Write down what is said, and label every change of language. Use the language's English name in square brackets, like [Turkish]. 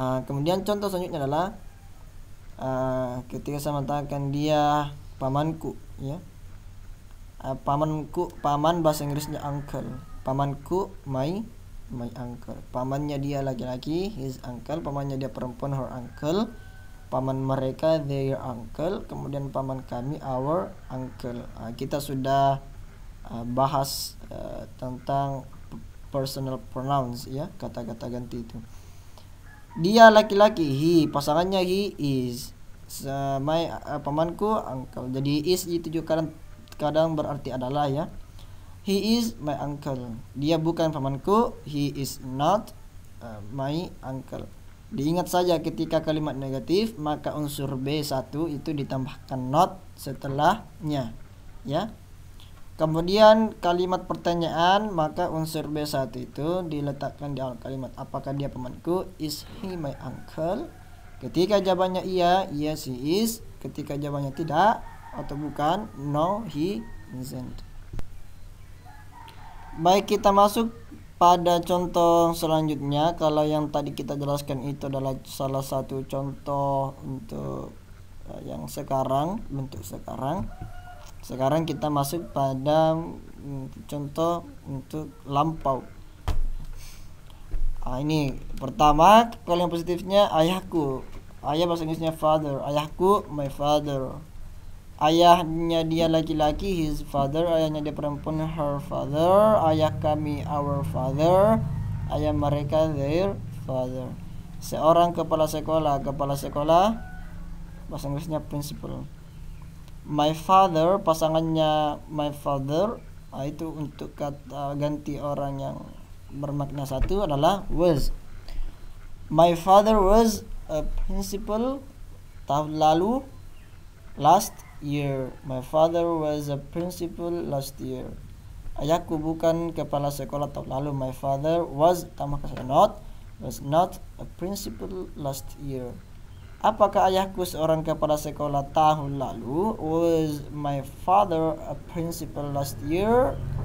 [Indonesian] Kemudian contoh selanjutnya adalah ketika saya mengatakan dia pamanku, ya. Paman bahasa Inggrisnya uncle. Pamanku [English] my uncle. [Indonesian] Pamannya dia laki-laki, [English] his uncle. [Indonesian] Pamannya dia perempuan, [English] her uncle. [Indonesian] Paman mereka [English] their uncle. [Indonesian] Kemudian paman kami our uncle. Kita sudah bahas tentang personal pronouns, ya, kata-kata ganti itu. Dia laki-laki, he, pasangannya he is. Pamanku uncle. Jadi is itu juga kadang berarti adalah, ya. [English] He is my uncle. [Indonesian] Dia bukan pamanku, [English] he is not my uncle. [Indonesian] Diingat saja ketika kalimat negatif maka unsur B1 itu ditambahkan not setelahnya, ya. Kemudian kalimat pertanyaan maka unsur B1 itu diletakkan di awal kalimat. Apakah dia pamanku? [English] Is he my uncle? [Indonesian] Ketika jawabannya iya, [English] yes he is. [Indonesian] Ketika jawabannya tidak atau bukan, [English] no he isn't. [Indonesian] Baik, kita masuk pada contoh selanjutnya. Kalau yang tadi kita jelaskan itu adalah salah satu contoh untuk yang sekarang, bentuk sekarang. Sekarang kita masuk pada contoh untuk lampau. Ini pertama, kalau yang positifnya ayahku. Ayah bahasa Inggrisnya father. Ayahku [English] my father. [Indonesian] Ayahnya dia laki-laki, [English] his father. [Indonesian] Ayahnya dia perempuan, [English] her father. [Indonesian] Ayah kami [English] our father. [Indonesian] Ayah mereka [English] their father. [Indonesian] Seorang kepala sekolah. Kepala sekolah bahasa Inggrisnya principal. My father, pasangannya my father, itu untuk kata ganti orang yang bermakna satu adalah was. [English] My father was a principal [Indonesian] tahun lalu, [English] last year. My father was a principal last year. [Indonesian] Ayahku bukan kepala sekolah tahun lalu. [English] My father was, [Indonesian] tambahkan saya [English] not, was not a principal last year. [Indonesian] Apakah ayahku seorang kepala sekolah tahun lalu? [English] Was my father a principal last year?